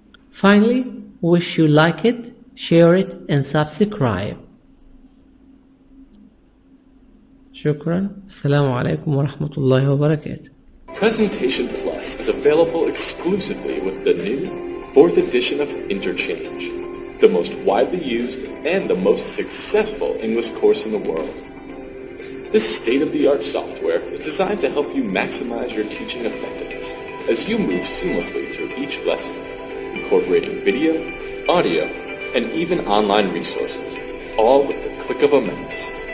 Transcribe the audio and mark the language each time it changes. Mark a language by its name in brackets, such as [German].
[English] Finally, wish you like it, share it and subscribe. [Arabic] شكرا. السلام عليكم ورحمة الله وبركاته. [English] Presentation Plus is available exclusively with the new 4th edition of Interchange, the most widely used and the most successful English course in the world. This state-of-the-art software is designed to help you maximize your teaching effectiveness as you move seamlessly through each lesson, incorporating video, audio, and even online resources, all with the click of a mouse.